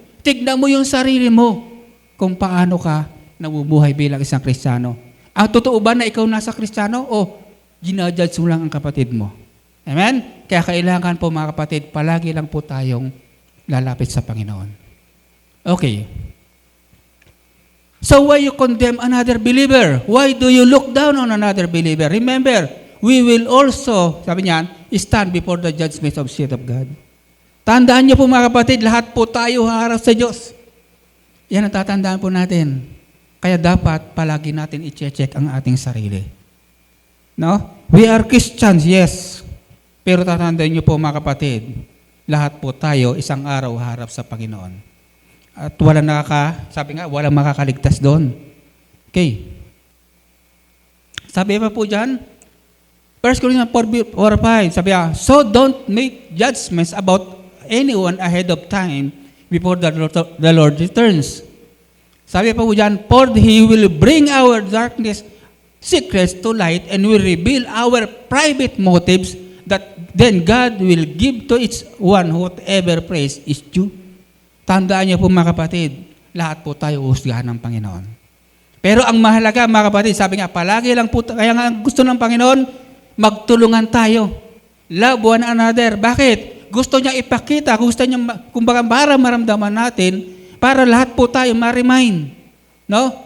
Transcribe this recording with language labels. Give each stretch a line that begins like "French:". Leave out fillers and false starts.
Filipino: Tignan mo yung sarili mo kung paano ka nabubuhay bilang isang Kristiyano. Ang totoo ba na ikaw nasa Kristiyano o ginajudge mo lang ang kapatid mo? Amen? Kaya kailangan po mga kapatid, palagi lang po tayong lalapit sa Panginoon. Okay.
English: So why you condemn another believer? Why do you look down on another believer? Remember, we will also,
Filipino: sabi niyan,
English: stand before the judgment of seat of God.
Filipino: Tandaan niyo po mga kapatid, lahat po tayo haharap sa Diyos. Yan ang tatandaan po natin. Kaya dapat palagi natin i-check ang ating sarili. No?
English: We are Christians, yes.
Filipino: Pero tatandaan niyo po mga kapatid, lahat po tayo isang araw harap sa Panginoon. At sabi nga, walang makakaligtas doon. Okay. Sabi pa po dyan,
English: 1 Corinthians 4:5,
Filipino: sabi nga,
English: so don't make judgments about anyone ahead of time before the Lord returns.
Filipino: Sabi pa po dyan,
English: for He will bring our darkness secrets to light and will reveal our private motives that then God will give to each one whatever praise is due.
Filipino: Tandaan niyo po mga kapatid, lahat po tayo uhusgahan ng Panginoon. Pero ang mahalaga mga kapatid, sabi nga, palagi lang po, kaya nga gusto ng Panginoon, magtulungan tayo.
English: Love one another.
Filipino: Bakit? Gusto niya ipakita, gusto niya, kumbaga para maramdaman natin, para lahat po tayo ma-remind. No?